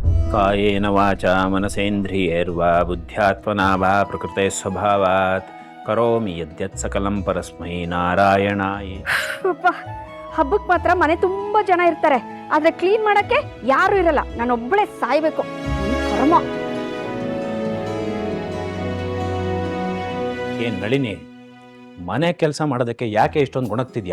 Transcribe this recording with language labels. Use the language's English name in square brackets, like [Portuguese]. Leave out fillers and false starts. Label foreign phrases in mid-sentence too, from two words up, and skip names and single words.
[Sanskrit] ಕಾಯೇನ ವಾಚಾ ಮನಸೇಂದ್ರಿಯೈರ್ವಾ ಬುದ್ಧ್ಯಾತ್ಮನಾ ವಾ ಪ್ರಕೃತೆ ಸ್ವಭಾವಾತ್ ಕರೋಮಿ ಯದ್ಯತ್ ಸಕಲಂ ಪರಸ್ಮೈ ನಾರಾಯಣಾಯ. [Kannada] ಹಬ್ಬಕ್ಕೆ ಮಾತ್ರ ಮನೆ ತುಂಬ ಜನ ಇರ್ತಾರೆ, ಆದರೆ ಕ್ಲೀನ್ ಮಾಡೋಕ್ಕೆ ಯಾರೂ ಇರಲ್ಲ. ನಾನೊಬ್ಬಳೇ ಸಾಯ್ಬೇಕು. ಕರ್ಮ. ಏನು ನಳಿನಿ, ಮನೆ ಕೆಲಸ ಮಾಡೋದಕ್ಕೆ ಯಾಕೆ ಇಷ್ಟೊಂದು ಗುಣಗ್ತಿದ್ಯಾ?